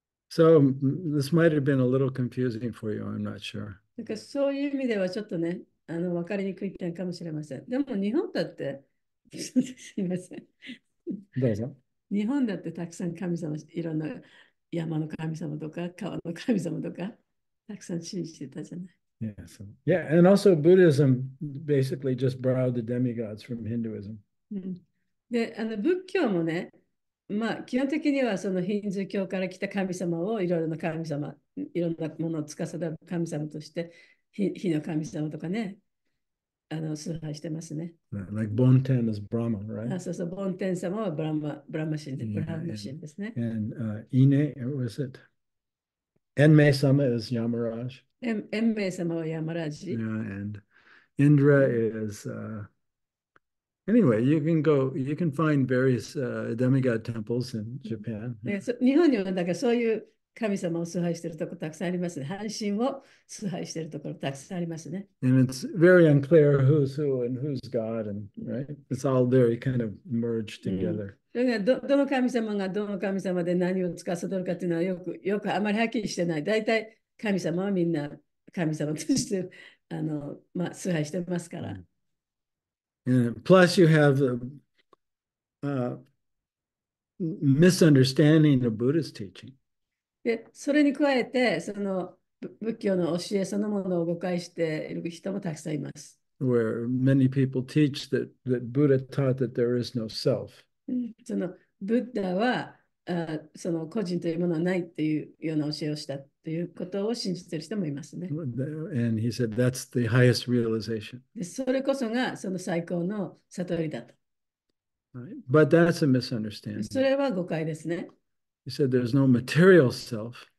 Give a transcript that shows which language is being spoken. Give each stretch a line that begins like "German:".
English: So this might have been a little confusing for you, I'm not sure.
Japanese: だからそういう意味ではちょっとね、分かりにくい点かもしれません。でも日本だって、すみません。どうぞ。日本だってたくさん神様、いろんな山の神様とか川の神様とか、たくさん信じてたじゃない。
English: Yeah, and also Buddhism basically just borrowed the demigods from Hinduism.
Japanese: で、仏教もね、まあ、基本的にはそのヒンズー教から来た神様をいろいろな神様、いろんなものを司る神様として、火の神様とかね、崇拝してますね。
English: Like Bonten is Brahma, right?
Japanese: そうそう、ボンテン様はブラマ神で、ブラマ神ですね。
English: And Ine, what was it? Enme-sama is Yamaraj.
Japanese: 延命様はヤマラジ。
English: Yeah, and Indra is anyway, you can find various demigod temples in Japan.
Japanese: 日本にはだからそういう神様を崇拝しているところたくさんありますね。半身を崇拝しているところたくさんありますね。
English: And it's very unclear who's who and who's God, and right? It's all very kind of merged together.
Japanese: どの神様がどの神様で何を司るかっていうのはよくあまりはっきりしてない。大体神様はみんな神様としてまあ、崇拝してますから。
English: And plus, you have misunderstanding of Buddhist teaching.
Japanese: で、それに加えて、その仏教の教えそのものを誤解している人もたくさんいます。
English: Where many people teach that Buddha taught that there is no self.
Japanese: そのブッダはその個人というものはないっていうような教えをしたということを信じている人もいますね。
English: And he said that's the highest realization.
Japanese: で、それこそがその最高の悟りだと。
English: But that's a misunderstanding.
Japanese: それは誤解ですね。
English: He said there's no material self.